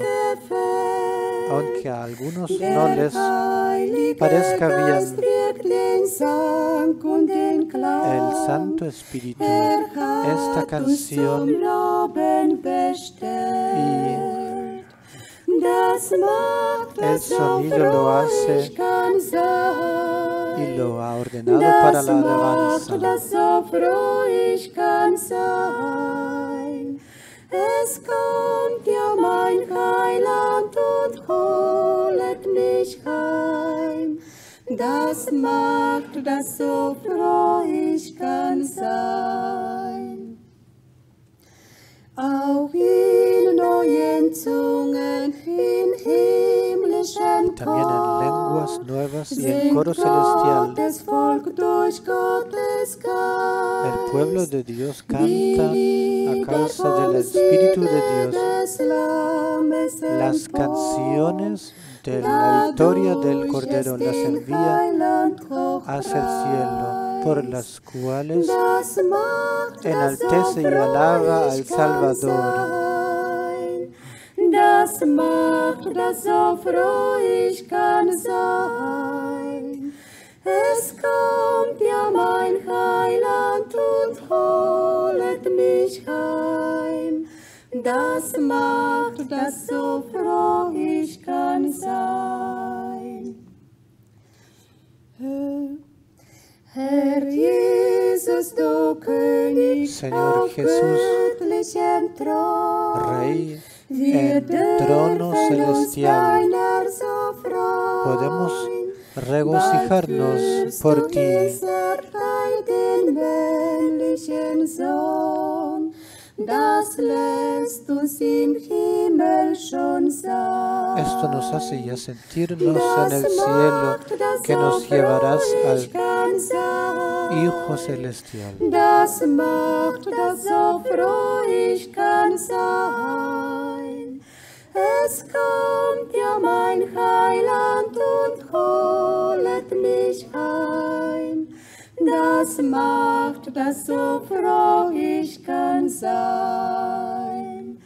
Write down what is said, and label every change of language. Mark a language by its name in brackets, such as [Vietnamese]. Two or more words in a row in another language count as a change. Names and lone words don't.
[Spanish] Aunque a algunos no les parezca bien, el Santo Espíritu esta canción y El sonido lo hace y lo ha ordenado para la alabanza. [German] Es kommt ja mein Heiland und holet mich heim. Das macht, dass so froh ich kann sein. Auch in neuen Zungen, in himmlischen [Spanish] También en lenguas nuevas y en coro celestial. El pueblo de Dios canta a causa del Espíritu de Dios las canciones de la victoria del Cordero, las envía hacia el cielo, por las cuales enaltece y alaba al Salvador. [German] Das macht, dass so froh ich kann sein. Es kommt ja mein Heiland und holet mich heim. Das macht, dass so froh ich kann sein. Herr Jesus, du König, [Spanish] Señor [German] auf [Spanish] Jesús, [German] göttlichem Thron, [Spanish] Rey en trono celestial, podemos regocijarnos por ti. Esto nos hace ya sentirnos en el cielo, que nos llevarás al Hijo Celestial. [German] Das macht, dass so froh ich kann sein. Es kommt ja mein Heiland und holet mich heim. Das macht, dass so froh ich kann sein.